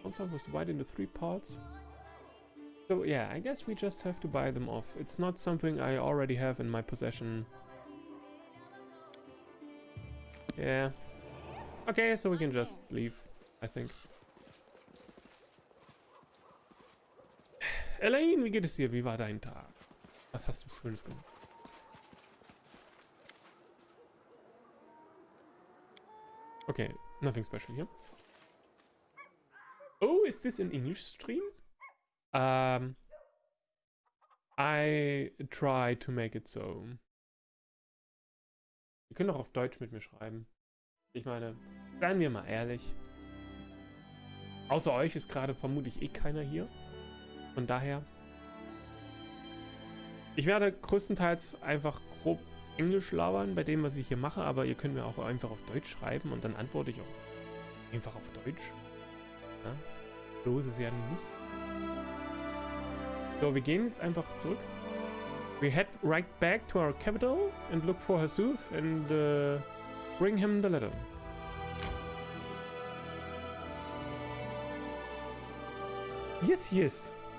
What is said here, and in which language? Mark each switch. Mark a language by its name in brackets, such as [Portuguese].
[English] Also was divided into 3 parts. So yeah, I guess we just have to buy them off. It's not something I already have in my possession. Yeah. Okay, so we can just leave, I think. [German] Elaine, wie geht es dir? Wie war dein Tag? Was hast du Schönes gemacht? [English] Okay, nothing special here. Oh, is this an English stream? I try to make it so. [German] Ihr könnt auch auf Deutsch mit mir schreiben. Ich meine, seien wir mal ehrlich. Außer euch ist gerade vermutlich eh keiner hier. Von daher. Ich werde größtenteils einfach grob Englisch labern bei dem, was ich hier mache, aber ihr könnt mir auch einfach auf Deutsch schreiben und dann antworte ich auch einfach auf Deutsch. Ja? So ist es ja nicht. So, wir gehen jetzt einfach zurück. [English] We head right back to our capital and look for Hasuf and bring him the letter. Yes, yes.